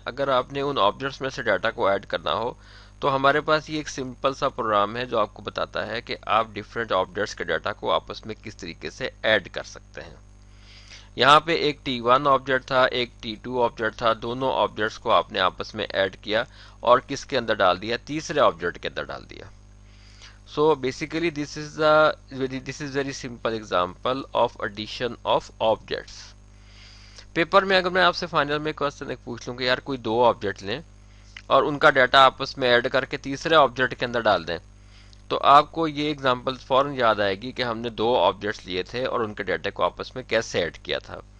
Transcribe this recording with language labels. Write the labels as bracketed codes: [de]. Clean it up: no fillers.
[ur] اگر آپ نے ان آبجیکٹس میں سے ڈیٹا کو ایڈ کرنا ہو تو ہمارے پاس یہ ایک سمپل سا پروگرام ہے جو آپ کو بتاتا ہے کہ آپ ڈفرینٹ آبجیکٹس کے ڈیٹا کو آپس میں کس طریقے سے ایڈ کر سکتے ہیں. یہاں پہ ایک T1 آبجیکٹ تھا، ایک T2 آبجیکٹ تھا. دونوں آبجیکٹس کو آپ نے آپس میں ایڈ کیا اور کس کے اندر ڈال دیا، تیسرے آبجیکٹ کے اندر ڈال دیا. [en] So basically this is very simple example of addition of objects. [ur] Paper میں اگر میں آپ سے فائنل میں کوسچن ایک پوچھ لوں کہ یار کوئی 2 آبجیکٹ لیں اور ان کا ڈیٹا آپس میں ایڈ کر کے تیسرے آبجیکٹ کے اندر ڈال دیں، تو آپ کو یہ ایگزامپل فوراً یاد آئے گی کہ ہم نے 2 آبجیکٹس لیے تھے اور ان کے ڈیٹا کو آپس میں کیسے ایڈ کیا تھا.